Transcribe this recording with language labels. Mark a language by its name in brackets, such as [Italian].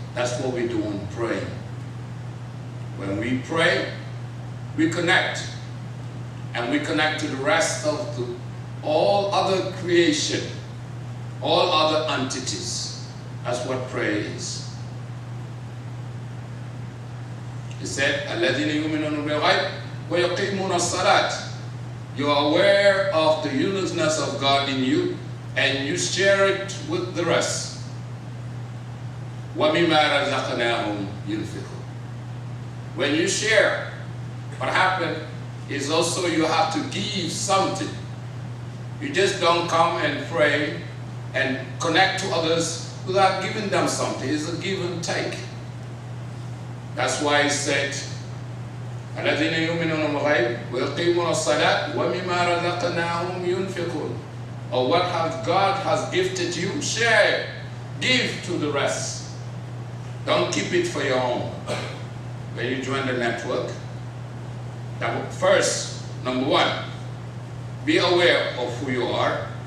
[English] That's what we do in praying. When we pray, we connect. And we connect to the rest of all other creation, all other entities. That's what prayer is. He said, [Arabic] الَّذِينَ يُؤْمِنُونَ بِالْغَيْبِ وَيُقِيمُونَ الصَّلَاةِ. [English] You are aware of the uniqueness of God in you, and you share it with the rest. [Arabic] وَمِمَّا رَزَقْنَاهُمْ يُنْفِقُونَ. [English] When you share, what happens is also you have to give something. You just don't come and pray and connect to others without giving them something. It's a give and take. That's why he said, [Arabic] الذين يؤمنون بالغيب ويقيمون الصلاة ومما رزقناهم ينفقون. [English] Or what God has gifted you, share, give to the rest. Don't keep it for your own. When you join the network, first, number one, be aware of who you are.